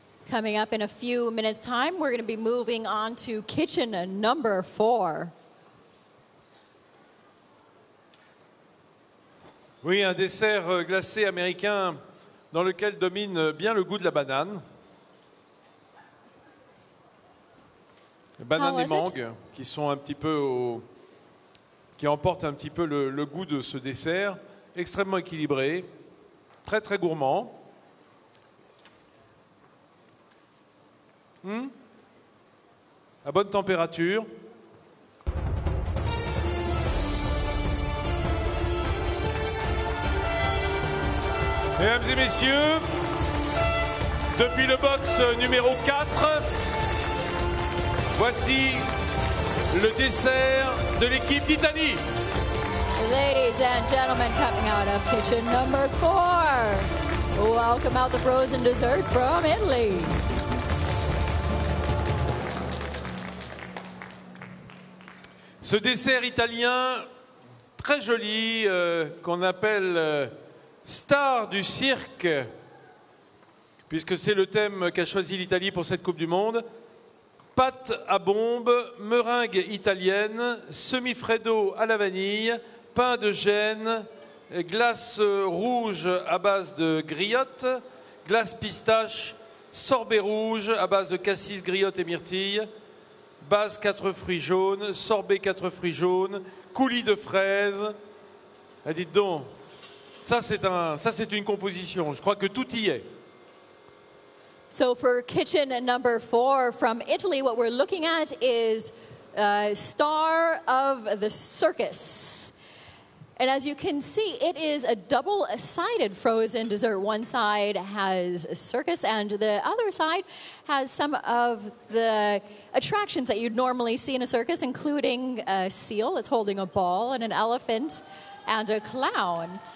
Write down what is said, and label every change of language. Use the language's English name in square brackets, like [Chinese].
[English] Coming up in a few minutes' time, we're going to be moving on to kitchen number 4. [French] Oui, un dessert glacé américain dans lequel domine bien le goût de la banane. Banane et mangue qui sont un petit peu qui emportent un petit peu le goût de ce dessert, extrêmement équilibré, très très gourmand. À bonne température. Mesdames et messieurs, depuis le box numéro 4, voici le dessert de l'équipe d'Italie. [English] Ladies and gentlemen, coming out of kitchen number 4, welcome out the frozen dessert from Italy. [French] Ce dessert italien très joli qu'on appelle Star du cirque, puisque c'est le thème qu'a choisi l'Italie pour cette Coupe du Monde. Pâte à bombe, meringue italienne, semi-freddo à la vanille, pain de Gênes, glace rouge à base de griotte, glace pistache, sorbet rouge à base de cassis, griotte et myrtille, base 4 fruits jaunes, sorbet 4 fruits jaunes, coulis de fraises. Ah, dites donc, ça c'est une composition, je crois que tout y est. [English] So for kitchen number 4 from Italy, what we're looking at is Star of the Circus. And as you can see, it is a double-sided frozen dessert. One side has a circus, and the other side has some of the attractions that you'd normally see in a circus, including a seal that's holding a ball, and an elephant, and a clown.